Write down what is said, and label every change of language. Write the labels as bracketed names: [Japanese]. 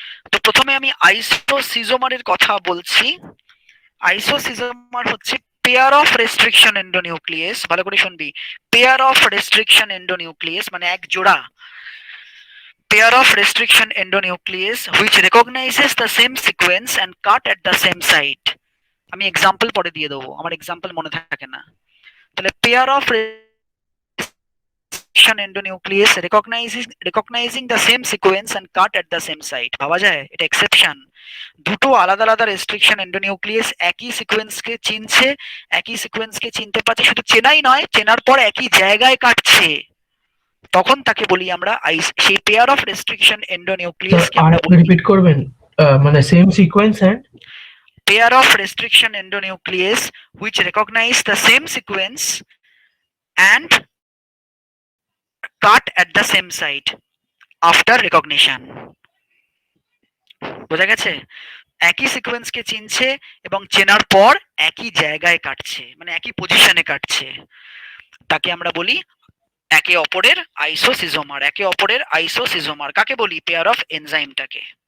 [Bangla] তো প্রথমে আমি আইসোসিজোমারের কথা বলছি। আইসোসিজোমার হচ্ছে [English] Pair of restriction endonucleases. [Bangla] ভালো করে শুনবি, [English] pair of restriction endonucleases [Bangla] মানে এক জোড়া, [English] pair of restriction endonuclease which recognizes the same sequence and cut at the same site. [Bangla] আমি এক্সাম্পল পরে দিয়ে দেবো, আমার এক্সাম্পল মনে থাকে না। তাহলে pair of [English] endonuclease recognizing the same sequence and cut at the same site. [Bangla] ভাবা যায় এটা এক্সেপশন। দুটো আলাদা আলাদা রেস্ট্রিকশন এন্ডোনিউক্লিয়াস একই সিকোয়েন্সকে চিনছে, একই সিকোয়েন্সকে চিনতে পারছে, শুধু চেনাই নয়, চেনার পর একই জায়গায় কাটছে, তখন তাকে বলি আমরা সেই পেয়ার অফ রেস্ট্রিকশন এন্ডোনিউক্লিয়াসকে আমরা বলি রিপিট করবেন, মানে same sequence and [English] pair of restriction endonuclease which recognize the same sequence and cut at the same site after recognition. [Bangla] বোঝা গেছে? একই সিকোয়েন্সকে চিনছে এবং চেনার পর একই জায়গায় কাটছে, মানে একই পজিশনে কাটছে, তাকে আমরা বলি একে অপরের আইসোসিজোমার। একে অপরের আইসোসিজোমার কাকে বলি? Pair of এনজাইমটাকে।